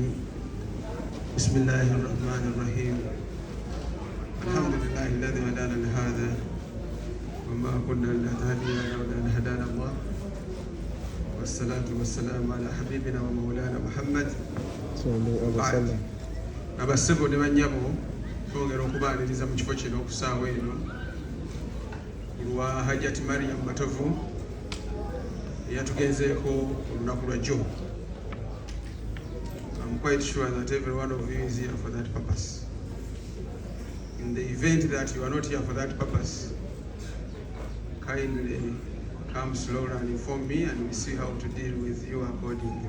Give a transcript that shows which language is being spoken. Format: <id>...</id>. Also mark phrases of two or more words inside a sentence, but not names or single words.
<ar>بسم الله الرحمن الرحيم. الحمد لله الذي هدانا لهذا وما كنا لنهتدي لولا أن هدانا الله. والصلاة والسلام على حبيبنا ومولانا محمد صلى الله عليه وسلم.</ar> <lg>Abasebo ne bannyabo twongera okubaaniriza mu kifo kino okusaawa eno lwa Hajjati Mariam Matovu eyatugenzeeko olunaku lwa jjo.</lg> <en>I'm quite sure that every one of you is here for that purpose. In the event that you are not here for that purpose, kindly come slowly and inform me and we'll see how to deal with you accordingly.</en>